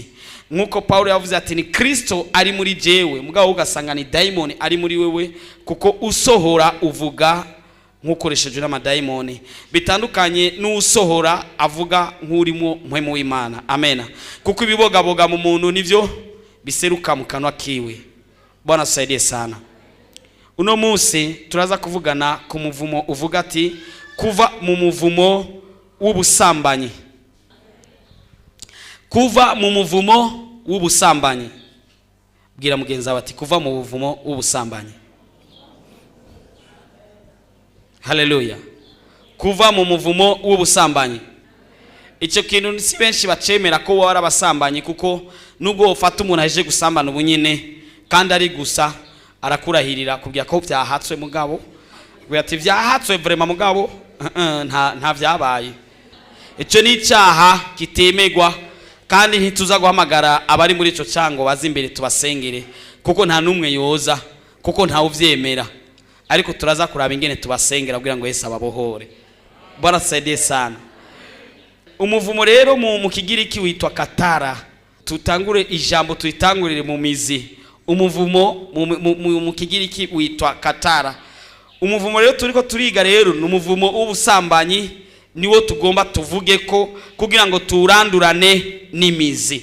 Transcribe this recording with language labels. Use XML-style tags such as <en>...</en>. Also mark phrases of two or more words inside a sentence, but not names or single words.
<rn>Nkuko Paulo yavuze ati ni Kristo ari muri jewe, mugabo ugasanga ni daimoni ari muri wewe, kuko usohora uvuga nkukoresheje n'amadaimoni, bitandukanye n'usohora avuga nk'urimo mpwemu w'Imana. Amena. Kuko ibibogaboga mu muntu nivyo biseruka mu kanwa kiwe.</rn> <sw>Bwana tusaidie sana.</sw> <rn>Uno munsi turaza kuvugana ku muvumo uvuga ati kuva mu muvumo w'ubusambanyi. Kuva mu muvumo w'ubusambanyi. Bwira mugenzi wawe ati kuva mu muvumo w'ubusambanyi. Hallelujah. Kuva mu muvumo w'ubusambanyi. Icyo kintu si benshi bacemera ko wari abasambanyi, kuko nubwo ufata umuntu aje gusambana ubunyine kandi ari gusa arakurahirira kubya ko byahatswe mugabo, bwa ati byahatswe vraiment mugabo nta vyabaye. Icyo ni icyaha kitemegwa, kandi ntituza guhamagara abari muri ico cyango bazi imbere tubasengere, kuko nta numwe yoza, kuko nta uvyemera. Ariko turaza kuraba ingene tubasengera kugira ngo Yesu ababohore.</rn> <sw>Bwana tusaidie sana.</sw> <rn>Umuvumo rero mu Kigiriki witwa katara. Tutangure ijambo tuyitangurire mu mizi. Umuvumo mu Kigiriki witwa katara. Umuvumo rero turiko turiga rero ni umuvumo w'ubusambanyi niwo tugomba tuvuge ko kugira ngo turandurane n'imizi.</rn>